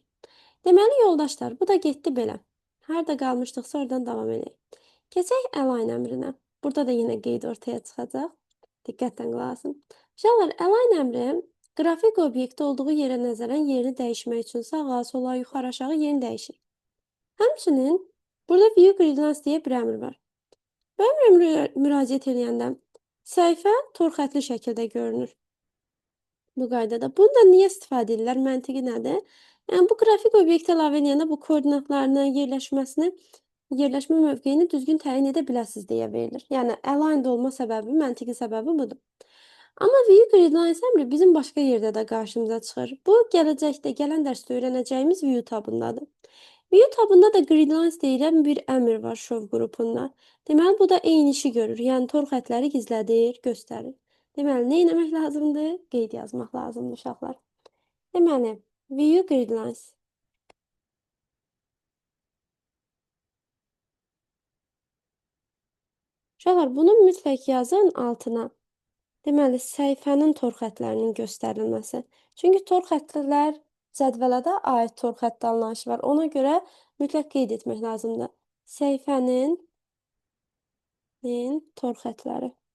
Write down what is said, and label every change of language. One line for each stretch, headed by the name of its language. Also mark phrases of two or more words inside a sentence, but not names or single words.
Azerbaijani: Deməli, yoldaşlar, bu da getdi belə. Harda qalmışdıqsa oradan davam edək. Keçək align əmrinə. Burada da yenə qeyd ortaya çıxacaq. Diqqətlə qulaq asın. Uşaqlar, align əmri qrafik obyekti olduğu yerə nəzərən yerini dəyişmək üçün sağa, sola, yuxarı, aşağı yerini dəyişir. Həmçinin burada
English: view grid lines
Azerbaijani: deyə bir əmr var. Bu əmrə müraciət edəndə səhifə tor xətli şəkildə görünür. Bu qaydada. Bunu da niyə istifadə edirlər? Məntiqi nədir? Yəni, bu qrafik obyekti əlavə edəndə bu koordinatlarını, yerləşmə mövqeyini düzgün təyin edə biləsiniz deyə verilir. Yəni, aligned olma səbəbi, məntiqi səbəbi budur. Amma
English: view grid lines
Azerbaijani: əmri bizim başqa yerdə də qarşımıza çıxır. Bu, gələcəkdə, gələn dərsdə öyrənəcəyimiz view tabındadır. View tabında da
English: grid lines
Azerbaijani: deyilən bir əmr var show qrupunda. Deməli, bu da eyni işi görür. Yəni, tor xətləri gizlədir, göstərir. Deməli, nə etmək lazımdır? Qeyd yazmaq lazımdır, uşaqlar. Deməli,
English: view grid lines.
Azerbaijani: Uşaqlar, bunu mütləq yazın altına. Deməli, səhifənin tor xəttlərinin göstərilməsi. Çünki tor xəttlər cədvələ də aid tor xətti anlayışı var. Ona görə mütləq qeyd etmək lazımdır. Səhifənin tor xəttləri.